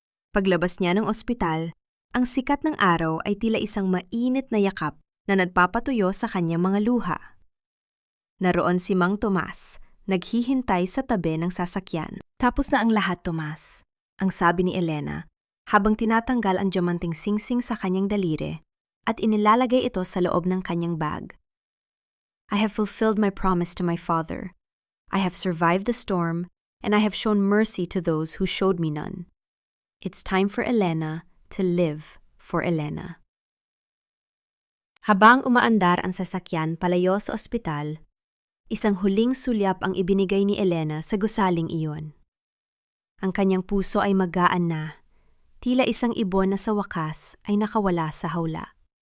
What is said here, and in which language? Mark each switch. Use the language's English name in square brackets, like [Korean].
[Filipino] Paglabas niya ng ospital, ang sikat ng araw ay tila isang mainit na yakap na nagpapatuyo sa kanyang mga luha. Naroon si Mang Tomas, naghihintay sa tabi ng sasakyan. Tapos na ang lahat, Tomas, ang sabi ni Elena, habang tinatanggal ang diamanting singsing sa kanyang daliri at inilalagay ito sa loob ng kanyang bag. [English] I have fulfilled my promise to my father. I have survived the storm, and I have shown mercy to those who showed me none. It's time for Elena to live for Elena. [Filipino] Habang umaandar ang sasakyan palayo sa ospital, isang huling sulyap ang ibinigay ni Elena sa gusaling iyon. Ang kanyang puso ay magaan na, tila isang ibon na sa wakas ay nakawala sa hawla.